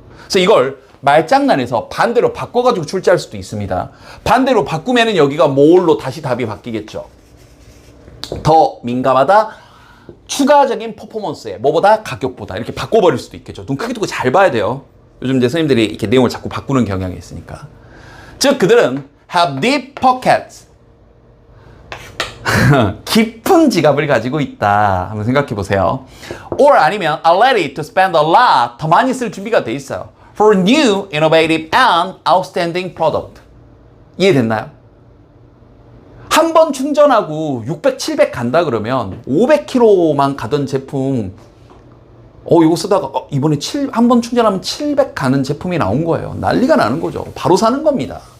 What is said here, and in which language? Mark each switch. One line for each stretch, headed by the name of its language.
Korean: 그래서 이걸 말장난에서 반대로 바꿔가지고 출제할 수도 있습니다. 반대로 바꾸면은 여기가 뭘로 다시 답이 바뀌겠죠. 더 민감하다. 추가적인 퍼포먼스에 뭐보다 가격보다 이렇게 바꿔버릴 수도 있겠죠. 눈 크게 뜨고 잘 봐야 돼요. 요즘 이제 선생님들이 이렇게 내용을 자꾸 바꾸는 경향이 있으니까. 즉 그들은
English: have deep pockets.
Korean: 깊은 지갑을 가지고 있다. 한번 생각해 보세요.
English: or
Korean: 아니면
English: are ready to spend a lot.
Korean: 더 많이 쓸 준비가 돼 있어요.
English: for new, innovative and outstanding product.
Korean: 이해됐나요? 한 번 충전하고 600, 700 간다 그러면 500km만 가던 제품 이거 쓰다가 이번에 한 번 충전하면 700 가는 제품이 나온 거예요. 난리가 나는 거죠. 바로 사는 겁니다.